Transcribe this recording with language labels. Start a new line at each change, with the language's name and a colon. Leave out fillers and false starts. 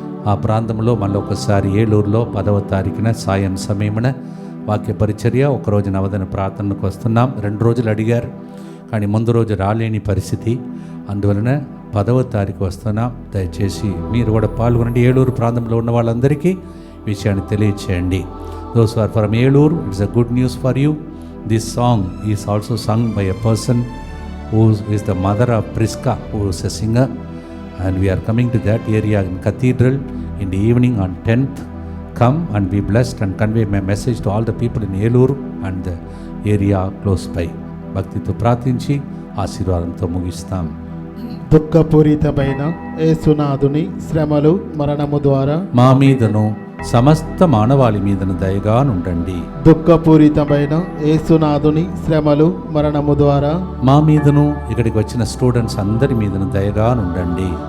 Telugu: ఆ ప్రాంతంలో మళ్ళీ ఒకసారి ఏలూరులో 10వ తారీఖున సాయం సమయమున వాక్య పరిచర్య, ఒకరోజు నవదన ప్రార్థనకు వస్తున్నాం. 2 రోజులు అడిగారు కానీ ముందు రోజు రాలేని పరిస్థితి, అందువలన 10వ తారీఖు వస్తున్నాం. దయచేసి మీరు కూడా పాల్గొనండి. ఏలూరు ప్రాంతంలో ఉన్న వాళ్ళందరికీ విషయాన్ని తెలియచేయండి.
English: Those are from Eluru, it's a good news for you. This song is also sung by a person who is the mother of Priska, who is a singer, and we are coming to that area in Cathedral in the evening on 10th. Come and be blessed and convey my message to all the people in Eluru and the area close by.
Telugu: భక్తితో ప్రార్థించి ఆశీర్వాదంతో ముగిస్తాం. దుఃఖపూరితమైన యేసునాథుని శ్రమలు మరణము ద్వారా మా మీదను సమస్త మానవాళి మీదను దయగా నుండండి. దుఃఖపూరితమైన యేసునాథుని శ్రమలు మరణము ద్వారా మా మీదను ఇక్కడికి వచ్చిన స్టూడెంట్స్ అందరి మీదను దయగా నుండండి.